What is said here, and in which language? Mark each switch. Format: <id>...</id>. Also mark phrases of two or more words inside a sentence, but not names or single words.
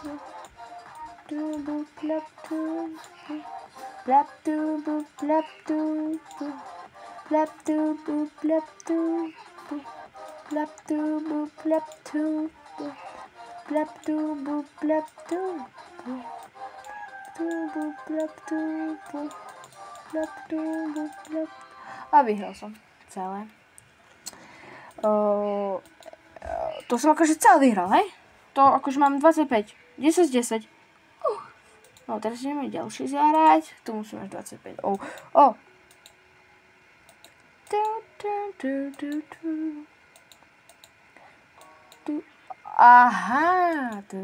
<sk>blap du blap du blap du blap du blap du blap du blap du blap du blap du blap du blap du blap. A vyhral som celé. To som akože celé vyhral, hej? To akože mám 25. 10 z 10. No teraz ideme ďalšie zahrať. Tu musím mať 25. Aha.</sk>